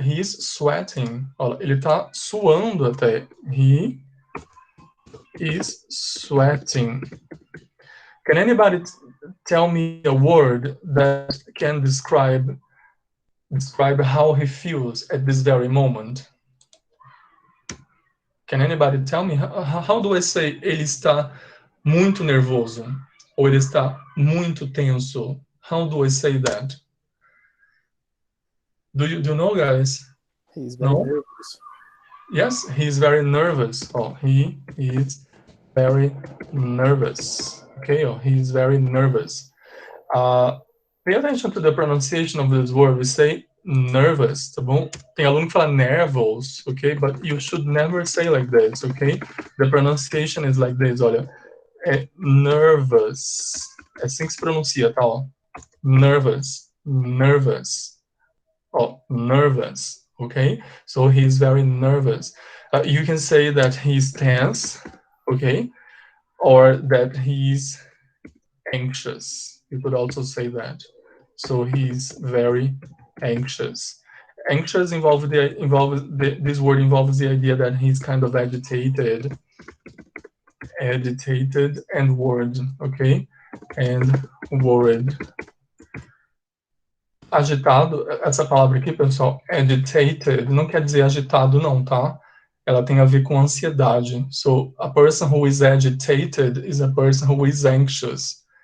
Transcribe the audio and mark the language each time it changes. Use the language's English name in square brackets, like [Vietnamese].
[English] He is sweating. [Portuguese] Olha, ele tá suando até. [English] He is sweating. Can anybody tell me a word that can describe how he feels at this very moment? Can anybody tell me how do I say [Portuguese] ele está muito nervoso ou ele está muito tenso? [English] How do I say that? Do you know, guys? He's very No? nervous. Yes, he's very nervous. Oh, he is very nervous. Okay, oh, he's very nervous. Pay attention to the pronunciation of this word. We say nervous, [Portuguese] tá bom? Tem aluno que fala [English] nervous, okay? But you should never say like this, okay? The pronunciation is like this, olha. [Portuguese] É nervous. É assim que se pronuncia, tá? [English] Ó. Nervous, nervous. Oh, nervous, okay? So he's very nervous. You can say that he's tense, okay? Or that he's anxious. You could also say that. So he's very anxious. Anxious this word involves the idea that he's kind of agitated and worried, okay? And worried. [Portuguese] Agitado, essa palavra aqui, pessoal, agitated, não quer dizer agitado não, tá? Ela tem a ver com ansiedade. [English] So, a person who is agitated is a person who is anxious.